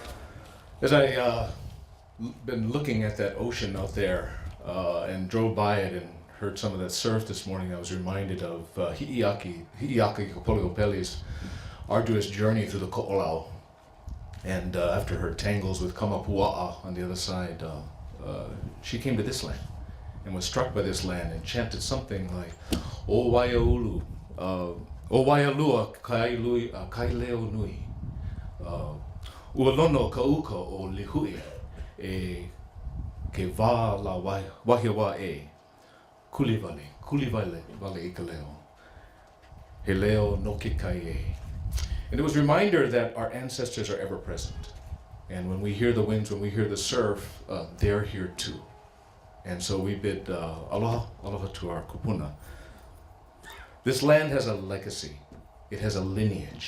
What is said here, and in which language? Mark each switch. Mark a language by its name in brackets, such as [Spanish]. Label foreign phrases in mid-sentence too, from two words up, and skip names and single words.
[English] As I been looking at that ocean out there and drove by it and heard some of that surf this morning, I was reminded of Hi'iaki Kapoliopeli's arduous journey through the Ko'olau. And after her tangles with Kamapua'a on the other side, she came to this land and was struck by this land and chanted something like, [Hawaiian] O Waiaulu, O Waialua Kaileo Nui, Ualono Kauka o Lihui, e ke wā la wahiwa e, kulivale vale ika leo, he leo no ke kai e. [English] And it was a reminder that our ancestors are ever present. And when we hear the winds, when we hear the surf, they're here too. And so we bid [Hawaiian] aloha, aloha [English] to our kupuna. This land has a legacy. It has a lineage.